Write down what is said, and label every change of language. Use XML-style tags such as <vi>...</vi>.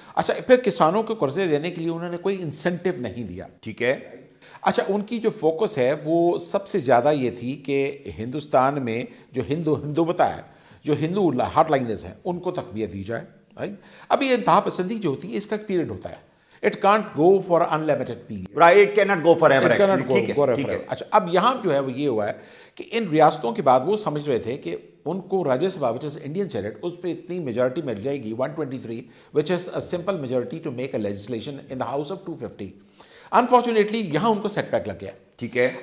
<ur>اچھا، پھر کسانوں کو قرضے دینے کے لیے انہوں نے کوئی انسینٹیو نہیں دیا. ٹھیک ہے. اچھا، ان کی جو فوکس ہے وہ سب سے زیادہ یہ تھی کہ ہندوستان میں جو ہندو بتا ہے، جو ہندو ہارڈ لائنرز ہیں، ان کو تقویت دی جائے. اب یہ انتہا پسندی جو ہوتی ہے اس کا ایک پیریڈ ہوتا ہے.</ur> <en>It can't go for unlimited period. Right, it cannot go forever. It cannot go forever.</en> <ur>اچھا، اب یہاں جو ہے وہ یہ ہوا ہے کہ ان ریاستوں کے بعد وہ سمجھ رہے تھے کہ ان کو راجیہ سبھا</ur> <en>which is Indian senate,</en> <ur>اس پہ اتنی میجورٹی مل جائے گی 123</ur> <en>which is a simple majority to make a legislation in the house of 250.</en> <ur>Unfortunately یہاں ان کو سیٹ بیک لگ گیا. ٹھیک ہے.</ur>